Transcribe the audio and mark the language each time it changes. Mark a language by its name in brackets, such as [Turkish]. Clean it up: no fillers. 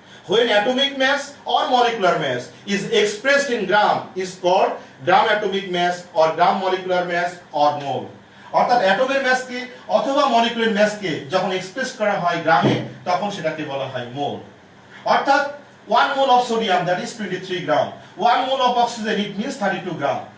[English] When atomic mass or molecular mass is expressed in gram is called gram atomic mass or gram molecular mass or mole. [Bangla] অর্থাৎ অ্যাটমের ম্যাসকে অথবা molecular ম্যাসকে যখন express করা হয় গ্রামে, তখন সেটাকে বলা হয় মোল। [English] অর্থাৎ 1 mole of sodium, that is 23 gram. 1 mole of oxygen, it means 32 gram.